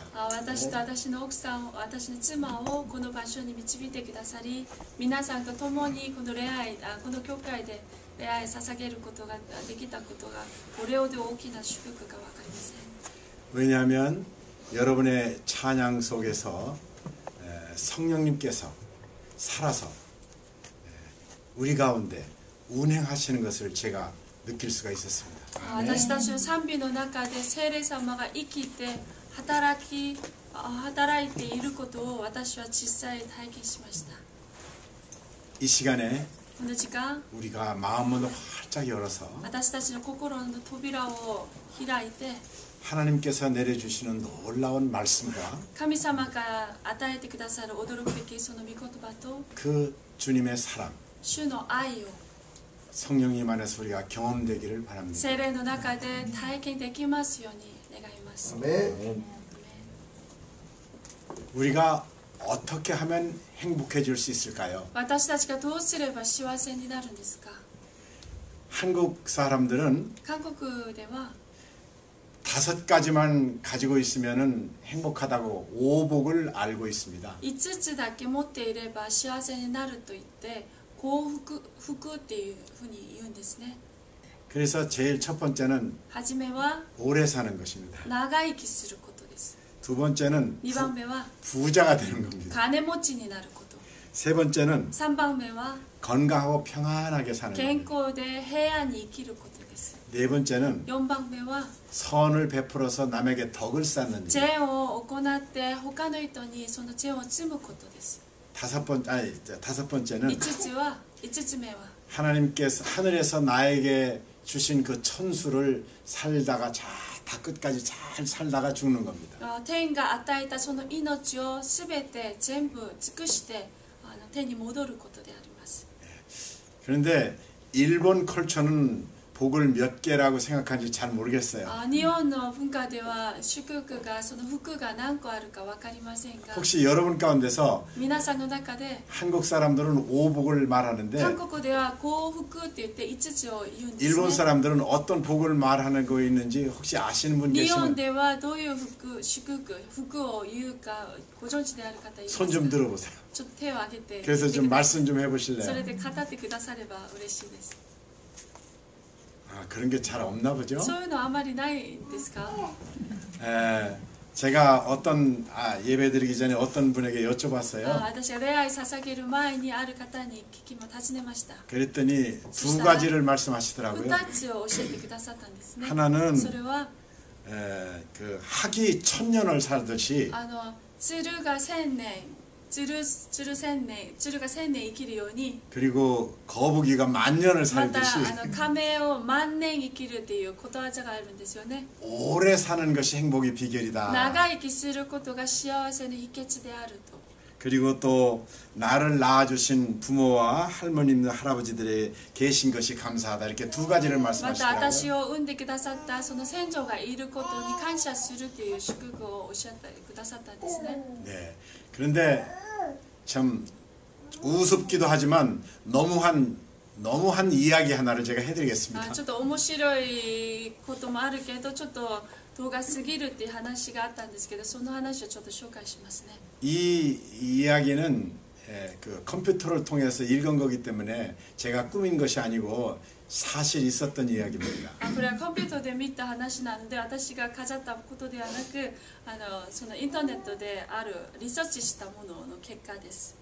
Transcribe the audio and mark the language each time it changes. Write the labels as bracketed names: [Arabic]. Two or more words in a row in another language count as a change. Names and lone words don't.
[Japanese] 私と私の奥さん、私の妻をこの場所に導いてくださり、皆さんと共にこのこの教会で礼拝捧げることができたことがこれほど大きな祝福か分かりません。 [Korean] 왜냐하면 여러분의 찬양 속에서 성령님께서 살아서 우리 가운데 운행하시는 것을 제가 느낄 수가 있었습니다. [Japanese] 私たちの賛美の中で聖霊様が生きて働いていることを私は実際体験しました。 [Korean] 이 시간에 [Japanese] この時間、 [Korean] 우리가 마음문을 활짝 열어서 [Japanese] 私たちの心の扉を開いて [Korean] 하나님께서 내려주시는 놀라운 말씀과 [Japanese] 神様が与えてくださる驚くべきその御言葉と [Korean] 그 주님의 사랑 [Japanese] 主の愛を [Korean] 성령님 안에서 우리가 경험되기를 바랍니다. [Japanese] 聖霊の中で体験できますように願います。 [Korean] 우리가 어떻게 하면 행복해질 수 있을까요? [Japanese] 私たちがどうすれば幸せになるんですか? [Korean] 한국 사람들은 [Japanese] 韓国では [Korean] 5가지만 가지고 있으면은 행복하다고 오복을 알고 있습니다. [Japanese] 5 つだけ持っていれば幸せになると言って幸福っていうふうに言うんですね。 [Korean] 그래서 제일 첫 번째는 [Japanese] はじめは [Korean] 오래 사는 것입니다. [Japanese] 長生きすることです。 [Korean] 두 번째는 [Japanese] 2 番目は [Korean] 부자가 되는 겁니다. [Japanese] 金持ちになること。 [Korean] 세 번째는 [Japanese] 3 番目は [Korean] 건강하고 평안하게 사는 [Japanese] 健 [Korean] 겁니다. [Japanese] 康で平安に生きることです。 [Korean] 네 번째는 [Japanese] 4 番目は [Korean] 선을 베풀어서 남에게 덕을 쌓는 일. [Japanese] 善を行って他の人にその善を積むことです。 [Korean] 다섯 번째는 [Japanese] 5 つ目は [Korean] 하나님께서 하늘에서 나에게 주신 그 천수를 살다가 다 끝까지 잘 살다가 죽는 겁니다. [Japanese] 天が与えたその命をすべて全部尽くして天に戻ることであります。 [Korean] 그런데 일본 컬처는 복을 몇 개라고 생각하는지 잘 모르겠어요. [Japanese] 日本の文化では祝福がその福が何個あるか分かりませんが [Korean] 혹시 여러분 가운데서 [Japanese] 皆さんの中で [Korean] 한국 사람들은 오복을 말하는데 [Japanese] 韓国では幸福って言って5つを言うんです [Korean] 일본 [Japanese] ね。 [Korean] 사람들은 어떤 복을 말하는 거 있는지 혹시 아시는 분 [Japanese] 日本 [Korean] 계시면 [Japanese] ではどういう福を言うかご存知である方いますか? [Korean] 손 좀 들어보세요. [Japanese] ちょっと手を挙げて [Korean] 그래서 좀 말씀 좀 [Japanese] それ [Korean] 해보실래요? [Japanese] で語ってくだされば嬉しいです。 [Korean] 아, 그런 게 잘 없나 보죠? [Japanese] そういうのあまりないんですか? [Korean] 제가 어떤 예배 드리기 전에 어떤 분에게 여쭤봤어요. [Japanese] 私が礼拝捧げる前にある方に尋ねました。 [Korean] 그랬더니 두 가지를 말씀하시더라고요. [Japanese] 2 つを教えてくださったんですね。 [Korean] 하나는 [Japanese] それは [Korean] 그 학이 1000년을 살듯이 [Japanese] 鶴が1000年鶴が1000年生きるように [Korean] 그리고 거북이가 10,000년을 [Japanese] また [Korean] 살듯이 [Japanese] 亀を万年生きるっていうことわざがあるんですよね。 [Korean] 오래 사는 것이 행복의 비결이다. [Japanese] 長生きすることが幸せの秘訣であると。 [Korean] 그리고 또 나를 낳아주신 부모와 할머님들 할아버지들의 계신 것이 감사하다. 이렇게 두 가지를 [Japanese] また [Korean] 말씀하시더라고요. [Japanese] 私を産んでくださったその先祖がいることに感謝するという祝福をおっしゃってくださったんですね。 [Korean] 네. 그런데 참 우습기도 하지만 너무한 이야기 하나를 제가 해드리겠습니다. [Japanese] ちょっと面白いこともあるけどちょっと動画すぎるっていう話があったんですけどその話をちょっと紹介しますね。 [Korean] 이 이야기는 그 컴퓨터를 통해서 읽은 거기 때문에 제가 꾸민 것이 아니고 사실 있었던 이야기입니다. [Japanese] これはコンピューターで見た話なので私が飾ったことではなくそのインターネットであるリサーチしたものの結果です。